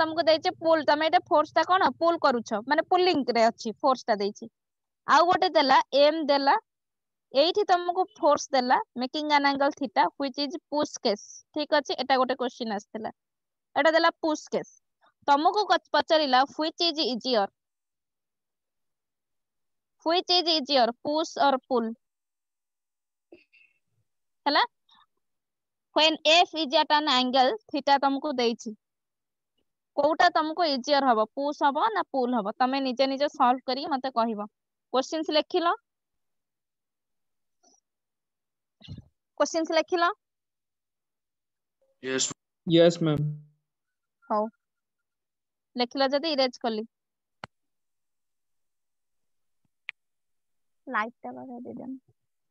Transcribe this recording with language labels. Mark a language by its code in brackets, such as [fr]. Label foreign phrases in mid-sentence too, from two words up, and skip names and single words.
[or] ତମକୁ ଦେଇଛି ପୁଲ ତମେ ଏଇଟା ଫୋର୍ସ ଟା କଣ ପୁଲ କରୁଛ ମାନେ ପୁଲିଂ ରେ ଅଛି ଫୋର୍ସ ଟା ଦେଇଛି ଆଉ ଗୋଟେ ଦେଲା ଏମ ଦେଲା ଏଇଠି ତମକୁ ଫୋର୍ସ ଦେଲା [en] making an angle theta which is push case [or] ଠିକ ଅଛି ଏଟା ଗୋଟେ କ୍ୱେଶ୍ଚନ ଆସିଥିଲା ଏଟା ଦେଲା [en] push case [or] ତମକୁ ପଚାରିଲା [en] which is easier push or pull [or] ହେଲା [en] when f is at an angle theta [or] ତମକୁ ଦେଇଛି କୋଉଟା ତମକୁ ଇଜିଅର ହବ ପୁଶ ହବ ନା ପୁଲ ହବ ତମେ ନିଜେ ନିଜେ ସଲ୍ଭ କରିକି ମତେ କହିବ क्वेश्चंस ଲେଖିଲ क्वेश्चंस ଲେଖିଲ [en] Yes. Yes, ma'am. [or] ହଉ ଲେଖିଲ ଯଦି ଇରେଜ କଲି ଲାଇଟ୍ ଟା ବଢେଇ ଦେବି